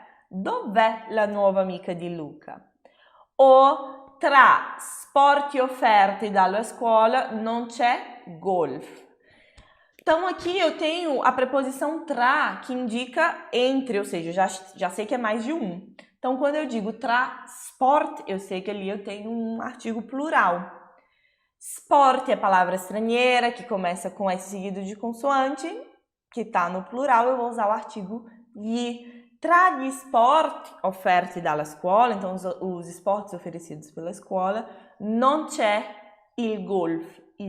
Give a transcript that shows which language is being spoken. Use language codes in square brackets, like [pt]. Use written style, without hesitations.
[it] Dov'è la nuova amica di Luca? O tra sport offerti dalla scuola non c'è golf. [pt] Então aqui eu tenho a preposição tra, que indica entre, ou seja, já sei que é mais de um. Então quando eu digo [it] tra sport, [pt] eu sei que ali eu tenho um artigo plural. Sport é palavra estrangeira, que começa com S seguido de consoante, que está no plural, eu vou usar o artigo gli. [it] Tra gli sport offerti dalla scuola, [pt] então os esportes oferecidos pela escola, [it] non c'è il golf.